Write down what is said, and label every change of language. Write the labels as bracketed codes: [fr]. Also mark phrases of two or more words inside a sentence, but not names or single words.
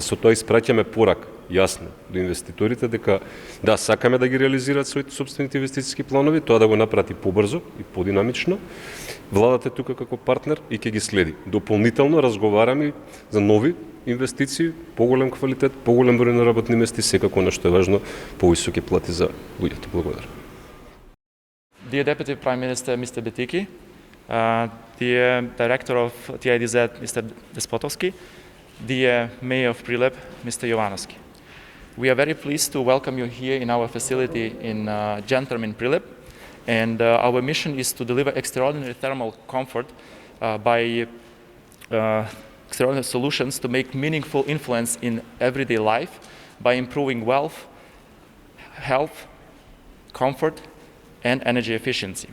[mk] Со тоа испраќаме порака јасно до инвеститорите дека да, сакаме да ги реализираат своите собствените инвестициски планови, тоа да го направи побрзо и подинамично. Владата е тука како партнер и ќе ги следи. Дополнително разговараме за нови инвестиции, поголем квалитет, поголем број на работни места и секако нешто е важно, повисоки плати за луѓето. Благодарам. [en] Dear Deputy Prime Minister Mr. Betiki, dear Director of TIDZ Mr. Despotovski, dear Mayor of Prilep Mr. Jovanovski. We are very pleased to welcome you here in our facility in Gentherm in Prilep, and our mission is to deliver extraordinary thermal comfort by extraordinary solutions to make meaningful influence in everyday life by improving wealth, health, comfort, and energy efficiency.